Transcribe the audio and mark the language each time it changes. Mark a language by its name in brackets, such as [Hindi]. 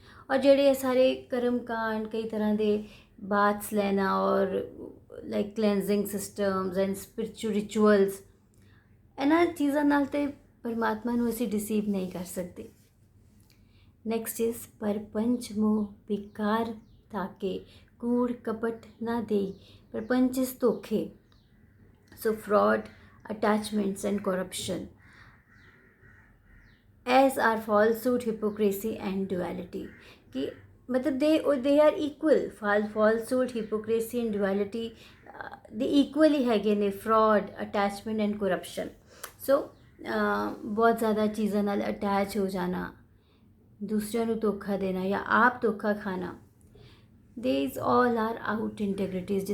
[Punjabi] ਔਰ ਜਿਹੜੇ ਇਹ ਸਾਰੇ ਕਰਮ ਕਾਂਡ, ਕਈ ਤਰ੍ਹਾਂ ਦੇ ਬਾਥਸ ਲੈਣਾ ਔਰ [English] like cleansing systems and spiritual rituals, [Punjabi] ਇਹਨਾਂ ਚੀਜ਼ਾਂ ਨਾਲ ਤੇ ਪਰਮਾਤਮਾ ਨੂੰ ਅਸੀਂ ਡਿਸੀਵ ਨਹੀਂ ਕਰ ਸਕਦੇ. [English] next is [Punjabi] ਪਰਪੰਚ ਮੋਹ ਵਿਕਾਰ ਤਾਕੇ ਕੂੜ ਕਪਟ ਨਾ ਦੇਈ. ਪਰਪੰਚ ਇਜ਼ ਧੋਖੇ, [English] So fraud, attachments and corruption, as are falsehood, hypocrisy and duality. [Hindi] कि मतलब [English] they are equal. Falsehood, hypocrisy and duality, they equally [Punjabi] ਹੈਗੇ ਨੇ, [English] fraud, attachment and corruption. [Punjabi] So ਬਹੁਤ ਜ਼ਿਆਦਾ ਚੀਜ਼ਾਂ ਨਾਲ ਅਟੈਚ ਹੋ ਜਾਣਾ, ਦੂਸਰਿਆਂ ਨੂੰ ਧੋਖਾ ਦੇਣਾ ਜਾਂ ਆਪ ਧੋਖਾ ਖਾਣਾ, [English] these all are out integrities.